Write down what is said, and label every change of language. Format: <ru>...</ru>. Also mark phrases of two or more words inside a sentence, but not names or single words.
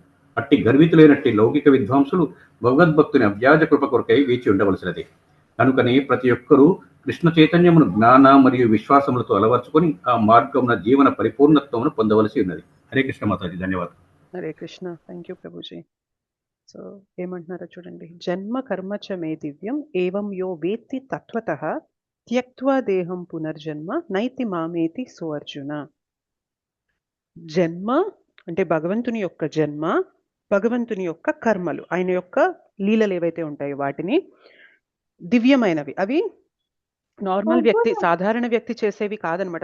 <te>అట్టి గర్వితులైనట్టి లౌకిక విద్వాంసులు భగవద్భక్తుని అవ్యాజ కృప కొరకై వేచి ఉండవలసినది. కనుకనే ప్రతి ఒక్కరూ కృష్ణ చైతన్యమును జ్ఞాన మరియు విశ్వాసములతో అలవర్చుకొని ఆ మార్గమున జీవన పరిపూర్ణత్వమును పొందవలసి ఉన్నది.</te> <sa>హరే కృష్ణ</sa> <te>మాతాజీ. ధన్యవాదాలు.</te> <sa>హరే కృష్ణ.</sa> <en>thank you</en> <te>ప్రభుజీ. సో ఏమంటున్నారో చూడండి.</te> <sa>జన్మ కర్మ చ మే దివ్యం ఏవం యో వేత్తి తత్వతః త్యక్త్వా దేహం పునర్జన్మ నైతి మామేతి సో అర్జున.</sa> <te>జన్మ అంటే భగవంతుని యొక్క జన్మ, భగవంతుని యొక్క కర్మలు, ఆయన యొక్క లీలలు ఏవైతే ఉంటాయో వాటిని దివ్యమైనవి. అవి నార్మల్ వ్యక్తి, సాధారణ వ్యక్తి చేసేవి కాదనమాట.</te>